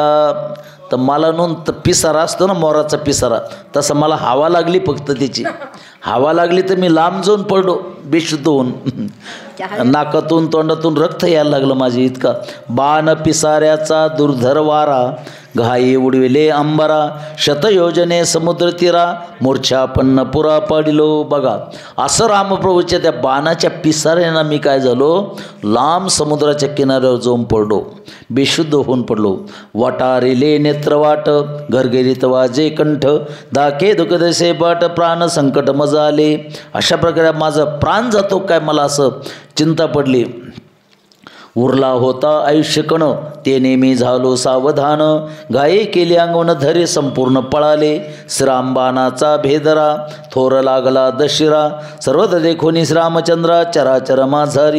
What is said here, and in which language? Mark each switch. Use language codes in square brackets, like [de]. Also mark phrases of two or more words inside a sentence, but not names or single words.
[mr] तर मला नोंद पिसारा असतो ना, मोराचा पिसारा, तसं मला हवा लागली. फक्त त्याची हवा लागली तर मी लांब जाऊन पडलो बेशुद्ध होऊन. नाकातून तोंडातून रक्त यायला लागलं माझे. इतका बाण पिसाऱ्याचा दुर्धर वारा घाई उडविले अंबरा शतयोजने समुद्र तीरा मूर्छापन्न पुरा पाडिलो. बघा असं रामप्रभूच्या त्या बाणाच्या पिसाऱ्यानं मी काय झालो, लांब समुद्राच्या किनाऱ्यावर जाऊन पडलो, बेशुद्ध होऊन पडलो. वाटारिले नेत्रवाट घरघरीत वाजे कंठ दाके दुखदसे बाट प्राण संकट मजा आले. अशा प्रकारे माझा प्राण जातो काय, मला असं चिंता पडली. उरला होता आयुष्य कण ते नेहमी झालो सावधान घाई केली अंगवण धरे संपूर्ण पळाले श्रीरामबाणाचा भेदरा थोर लागला दशिरा सर्वत देखोनी श्रीरामचंद्रा चराचर माझारी.